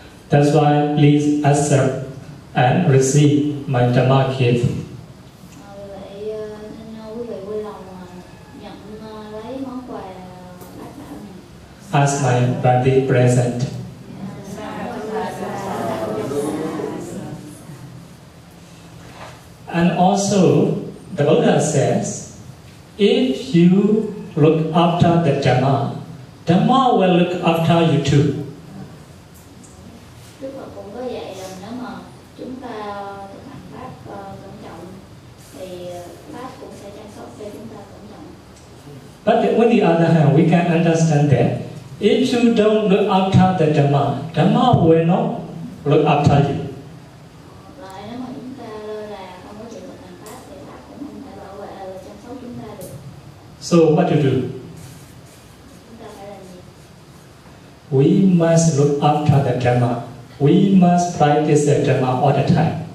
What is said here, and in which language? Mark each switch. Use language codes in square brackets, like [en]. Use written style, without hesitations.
[en] That's why please accept and receive my Dhamma gift. [vi] Vì vậy xin quý vị vui lòng nhận lấy món quà bát bảo này [en] As my birthday present. And also, the Buddha says, if you look after the Dhamma, Dhamma will look after you too. [vi] Đức Phật cũng có dạy rằng nếu mà chúng ta thực hành Pháp cẩn trọng thì Pháp cũng sẽ chăm sóc cho chúng ta cẩn trọng. [en] But on the other hand, we can understand that if you don't look after the Dhamma, Dhamma will not look after you. [vi] Lại nếu mà chúng ta lơ là không có chịu thực hành Pháp thì Pháp cũng không thể bảo vệ và chăm sóc chúng ta được. [en] So what to do? [vi] Chúng ta phải làm gì? [en] We must look after the Dhamma. We must practice the Dhamma all the time.